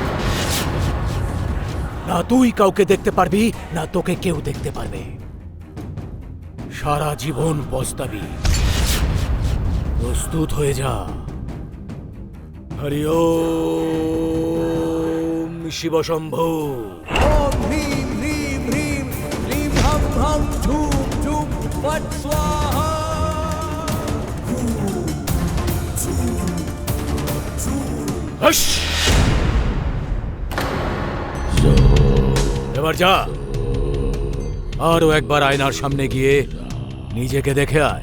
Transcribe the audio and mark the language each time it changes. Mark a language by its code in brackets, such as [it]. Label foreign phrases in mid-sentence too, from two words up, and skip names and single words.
[bn] না তুই কাউকে দেখতে পারবি, না তোকে কেউ দেখতে পারবে। সারা জীবন পস্তাবি। প্রস্তুত হয়ে যা। [sa] হরি ওম শিব শম্ভু। ओम ह्रीं ह्रीं ह्रीं ह्रीं हं हं झूं झूं फट् स्वाहा। [bn] হস! এবার যা, আরো একবার আয়নার সামনে গিয়ে নিজেকে দেখে আয়।